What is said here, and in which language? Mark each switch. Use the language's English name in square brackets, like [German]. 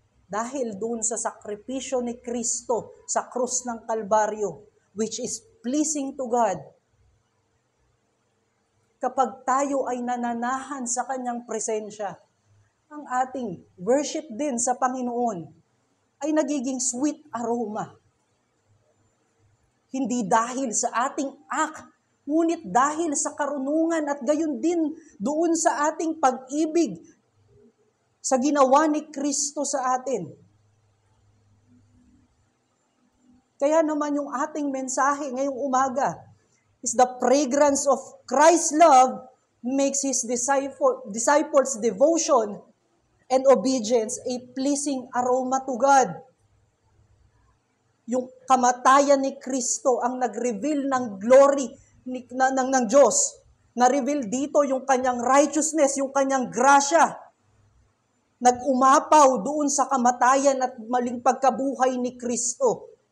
[Filipino] Dahil doon sa sakripisyo ni Kristo sa krus ng Kalbaryo, [English] which is pleasing to God, [Filipino] kapag tayo ay nananahan sa kanyang presensya, ang ating worship din sa Panginoon ay nagiging [English] sweet aroma. [Filipino] Hindi dahil sa ating act, ngunit dahil sa karunungan at gayon din doon sa ating pag-ibig sa ginawa ni Kristo sa atin. Kaya naman yung ating mensahe ngayong umaga [English] is the fragrance of Christ's love makes His disciples' devotion and obedience a pleasing aroma to God. [Filipino] Yung kamatayan ni Kristo ang nag-reveal ng glory ng Diyos. Na-reveal dito yung kanyang righteousness, yung kanyang grasya. Nag-umapaw doon sa kamatayan at maling pagkabuhay ni Kristo.